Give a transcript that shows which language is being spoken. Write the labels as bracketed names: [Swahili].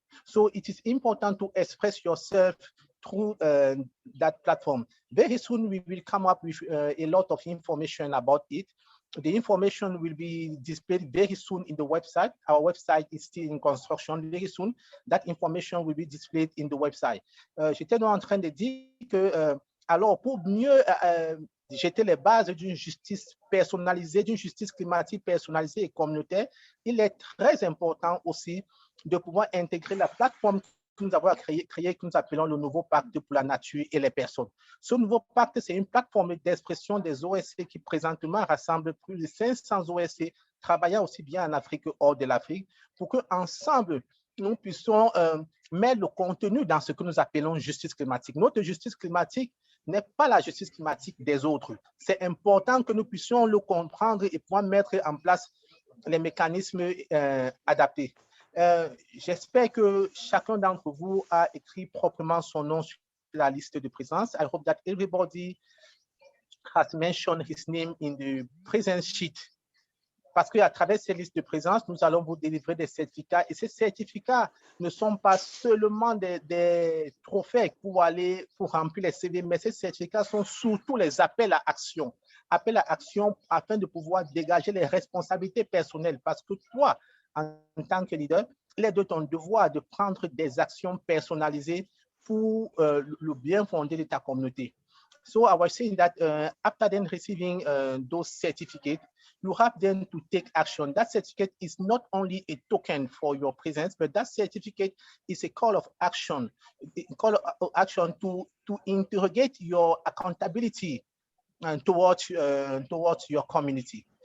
[English] So it is important to express yourself through that platform. Very soon we will come up with a lot of information about it. The information will be displayed very soon in the website. Our website is still in construction. Very soon, that information will be displayed in the website. [French] J'étais donc en train de dire que alors pour mieux jeter les bases d'une justice personnalisée, d'une justice climatique personnalisée et communautaire, il est très important aussi de pouvoir intégrer la plateforme que nous avons créée, que nous appelons le nouveau pacte pour la nature et les personnes. Ce nouveau pacte, c'est une plateforme d'expression des OSC qui présentement rassemble plus de 500 OSC travaillant aussi bien en Afrique que hors de l'Afrique pour qu'ensemble, nous puissions mettre le contenu dans ce que nous appelons justice climatique. Notre justice climatique n'est pas la justice climatique des autres. C'est important que nous puissions le comprendre et pouvoir mettre en place les mécanismes adaptés. J'espère que chacun d'entre vous a écrit proprement son nom sur la liste de présence. [English] I hope that everybody has mentioned his name in the presence sheet. [French] Parce qu'à travers ces listes de présence, nous allons vous délivrer des certificats. Et ces certificats ne sont pas seulement des trophées pour remplir les CV, mais ces certificats sont surtout les appels à action. Appels à action afin de pouvoir dégager les responsabilités personnelles. Parce que toi, en tant que leader, il est de ton devoir de prendre des actions personnalisées pour le bien fondé de ta communauté. [English] So I was saying that after then receiving those certificates, you have then to take action. That certificate is not only a token for your presence, but that certificate is a call of action, to interrogate your accountability towards your community.